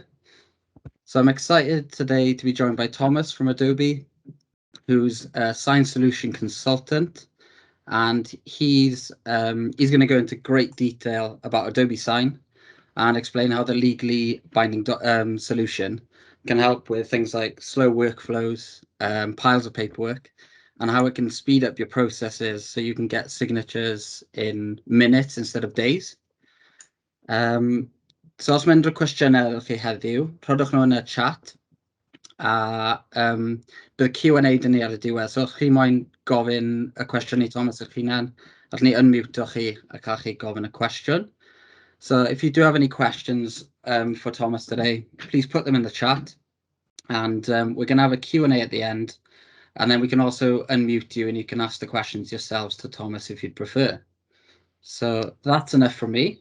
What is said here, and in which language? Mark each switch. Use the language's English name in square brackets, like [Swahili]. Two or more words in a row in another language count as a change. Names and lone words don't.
[English] So I'm excited today to be joined by Thomas from Adobe, who's a Sign Solution Consultant, and he's going to go into great detail about Adobe Sign and explain how the legally binding solution can help with things like slow workflows, piles of paperwork, and how it can speed up your processes so you can get signatures in minutes instead of days. [Welsh] So os mae'n rhoi cwestiynau chi heddiw, rhodwch nhw yn y chat. Bydd Q&A dyn ni ar y diwedd, so os chi moyn gofyn y cwestiwn I Thomas eich hunan, allwn ni unmute chi a cael chi gofyn y cwestiwn. [English] So if you do have any questions for Thomas today, please put them in the chat, and we're going to have a Q&A at the end, and then we can also unmute you and you can ask the questions yourselves to Thomas if you'd prefer. So that's enough from me.